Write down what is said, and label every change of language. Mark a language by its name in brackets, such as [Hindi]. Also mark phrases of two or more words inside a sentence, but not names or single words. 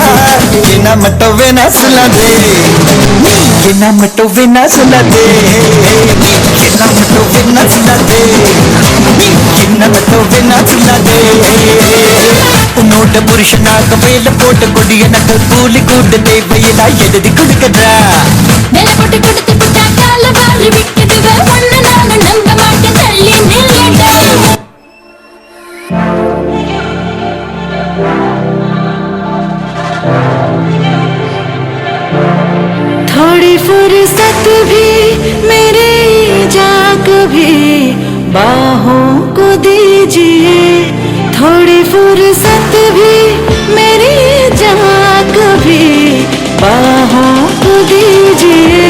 [Tamil] என்ன மட்டும் வேணா சொல்லாதே நீ என்ன மட்டும் வேணா சொல்லாதே நீ என்ன மட்டும் வேணா சொல்லாதே நீ என்ன மட்டும் வேணா சொல்லாதே உன்னோட புருஷனாக வேலை போட்டு கொடி எனக்கு கூலி கூட்டு தேவையில்லா எழுதி கொடுக்கறா வேலை போட்டு கொடுத்து புட்டா கால வாரி விட்டுடுவ ஒன்னு நானும் நம்ப மாட்டேன் தள்ளி நில்லடா [Hindi] थोड़ी फुर्सत भी मेरे जा कभी बाहों को दीजिए थोड़ी फुर्सत भी मेरी जा कभी बाहों को दीजिए